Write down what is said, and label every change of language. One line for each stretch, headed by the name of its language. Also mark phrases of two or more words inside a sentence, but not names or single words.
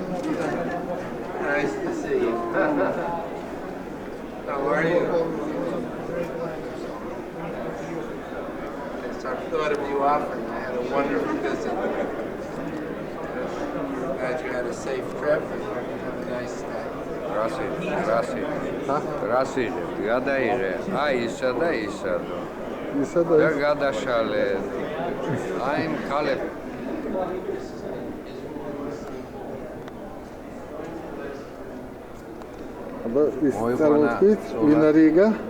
English: Nice to see you. How are you? Yes, I've thought of you often. I had a wonderful visit. Glad you had a safe trip and have a nice day. Gracias.
Georgian: Გადაიღე. აი ისა და ისა. ისა და და გადაშალე. აი მქალე. აბა ის წარმოთქვით, ვინ არის იგა?